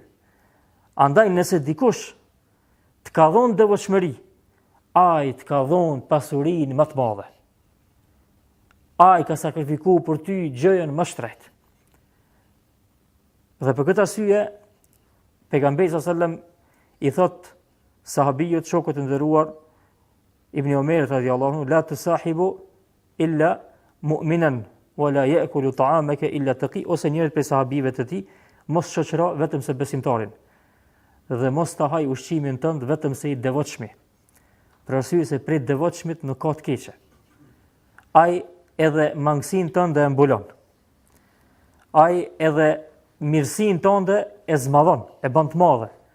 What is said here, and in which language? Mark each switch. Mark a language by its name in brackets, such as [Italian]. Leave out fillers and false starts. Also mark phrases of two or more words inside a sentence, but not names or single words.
[Albanian] Andaj nëse dikush të ka dhënë devotshmëri, ai të ka dhënë pasurinë më të madhe. ai ka sakrifikuar për ty gjëjen më shtret. Dhe për këtë arsye, pejgamberi [Arabic] صلى الله عليه وسلم [Albanian] i thot sahabijët, shokët e nderuar, Ibn Omerit [Arabic] رضي الله عنه, لا تصاحب إلا مؤمنا ولا يأكل طعامك إلا تقي, [Albanian] ose njëri prej sahabive të tij, mos shoqëro vetëm se besimtarin dhe mos ta haj ushqimin tënd vetëm se i devotshmi. Për arsye se prej devotshmit nuk ka të keqe. Ai edhe mangësinë tënde e mbulon. Ai edhe mirësinë tënde e zmadhon, e bën të madhe.